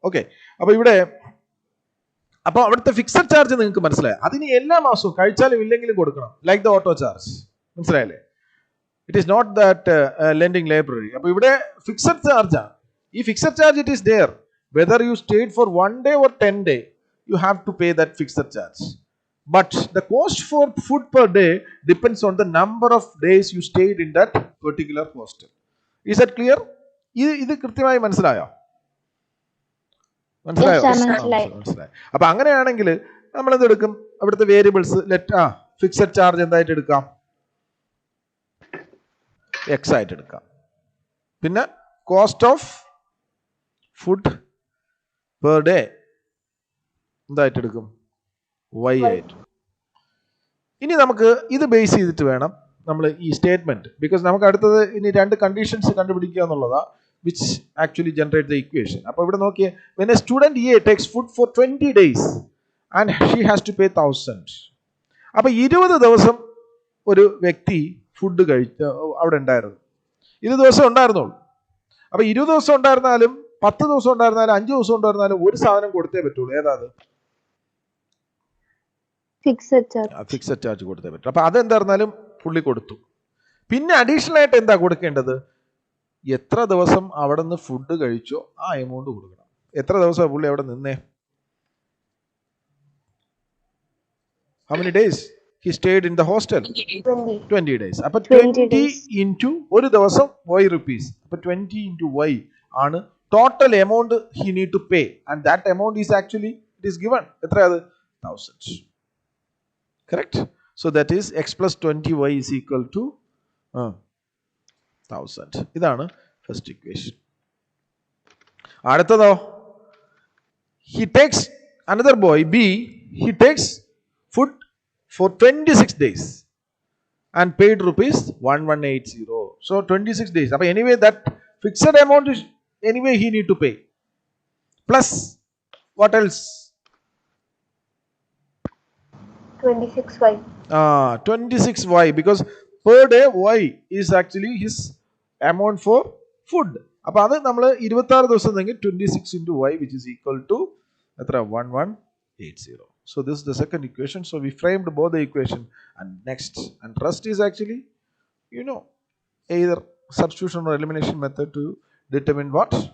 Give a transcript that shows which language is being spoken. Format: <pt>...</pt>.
<ml>Okay, അപ്പോൾ ഇവിടെ അപ്പോൾ അവിടുത്തെ ഫിക്സഡ് ചാർജ് നിങ്ങൾക്ക് മനസ്സിലായി. അതിന് എല്ലാ മാസവും കഴിച്ചാലും ഇല്ലെങ്കിലും കൊടുക്കണം,</ml> <en>Like the auto charge.</en> <ml>മനസ്സിലായില്ലേ?</ml> <en>It is not that lending library.</en> <ml>അപ്പോൾ ഇവിടെ ഫിക്സഡ് ചാർജാണ്.</ml> <en>ഈ fixed charge it is there whether you stayed for 1 day or 10 days, you have to pay that fixed charge. But the cost for food per day depends on the number of days you stayed in that particular hostel. Is that clear?</en> <ml>ഇത് കൃത്യമായി മനസ്സിലായോ? മനസ്സിലായി. അപ്പൊ അങ്ങനെയാണെങ്കിൽ നമ്മൾ എന്തെടുക്കും? അവിടുത്തെ variables fixed charge എന്തായിട്ട് എടുക്കാം? എക്സ് ആയിട്ട് എടുക്കാം. പിന്നെ</ml> <en>cost of food per day</en> <ml>എന്തായിട്ട് എടുക്കും? വൈ ആയിട്ട്. ഇനി നമുക്ക് ഇത് ബേസ് ചെയ്തിട്ട് വേണം നമ്മൾ ഈ സ്റ്റേറ്റ്മെന്റ്, ബിക്കോസ് നമുക്ക് അടുത്തത് ഇനി 2 കണ്ടീഷൻസ് കണ്ടുപിടിക്കുക എന്നുള്ളതാ,</ml> <en>which actually generate the equation.</en> <ml>അപ്പോൾ ഇവിടെ നോക്കിയേ,</ml> <en>when a student A takes food for 20 days and she has to pay 1000.</en> <ml>അപ്പോൾ 20 ദിവസം ഒരു വ്യക്തി ഫുഡ് കഴിച്ച് അവിടെ ഉണ്ടായിരുന്നു. 20 ദിവസം ഉണ്ടായിരുന്നുള്ളൂ. അപ്പോൾ 20 ദിവസം ഉണ്ടായിരുന്നാലും 10 ദിവസം ഉണ്ടായിരുന്നാലും 5 ദിവസം ഉണ്ടായിരുന്നാലും ഒരു സാധനം കൊടുത്തേ പറ്റുള്ളൂ. ഏതാത്? ഫിക്സഡ് ചാർജ് കൊടുത്തേ പറ്റും. അപ്പോൾ അതെന്തായിരുന്നാലും പുള്ളി കൊടുത്തു. പിന്നെ അഡീഷണൽ ആയിട്ട് എന്താ കൊടുക്കേണ്ടത്? എത്ര ദിവസം അവിടെ നിന്ന് ഫുഡ് കഴിച്ചോ ആ എമൗണ്ട് കൊടുക്കണം. എത്ര ദിവസം പുള്ളി അവിടെ നിന്നേ?</ml> <en>How many days he stayed in the hostel? 20 days.</en> <ml>അപ്പൊ 20 into ഒരു ദിവസം y rupees.</ml> <en>അപ്പൊ 20 into y ആണ് total amount he need to pay, and that amount is actually it is given.</en> <ml>എത്ര അത്?</ml> <en>1000. Correct? So that is x plus 20y is equal to 1000.</en> <ml>ഇതാണ് first equation. അടുത്തതോ,</ml> <en>he takes another boy B, he takes food for 26 days and paid rupees 1180. So 26 days. അപ്പോൾ anyway that fixed amount is anyway he need to pay, plus what else? 26y. 26y, because per day y is actually his amount for food.</en> <ml>അപ്പോൾ അത് നമ്മൾ 26 ദിവസം എങ്കിൽ 26 into y,</ml> <en>which is equal to</en> <ml>എത്ര?</ml> <en>1180. So this is the second equation. So we framed both the equation, and next and rest is actually either substitution or elimination method to determine what?</en>